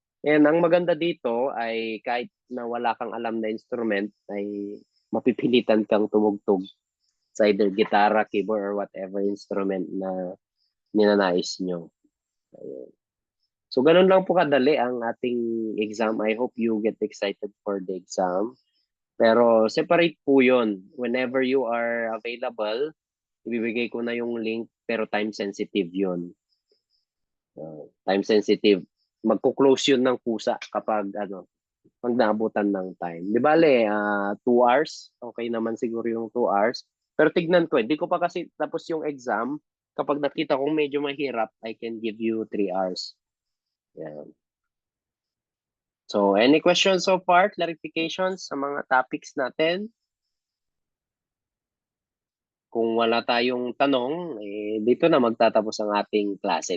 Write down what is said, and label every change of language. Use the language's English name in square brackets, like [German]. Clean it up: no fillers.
[Filipino] And ang maganda dito ay kahit na wala kang alam na instrument, ay mapipilitan kang tumugtog sa either gitara, keyboard, or whatever instrument na ninanais nyo. Ayun. So, ganun lang po kadali ang ating exam. [English] I hope you get excited for the exam. Pero separate po yun. Whenever you are available, [Filipino] ibibigay ko na yung [English] link, pero time sensitive yun. Time sensitive. [Filipino] Magko-close yun ng kusa kapag pag naabutan ng time. Di bale, 2 hours. Okay naman siguro yung 2 hours. Pero tignan ko, hindi ko pa kasi tapos yung exam. Kapag nakita kong medyo mahirap, [English] I can give you 3 hours. Yan. So, any questions so far? [Filipino] Clarifications sa mga topics natin? Kung wala tayong tanong, dito na magtatapos ang ating klase.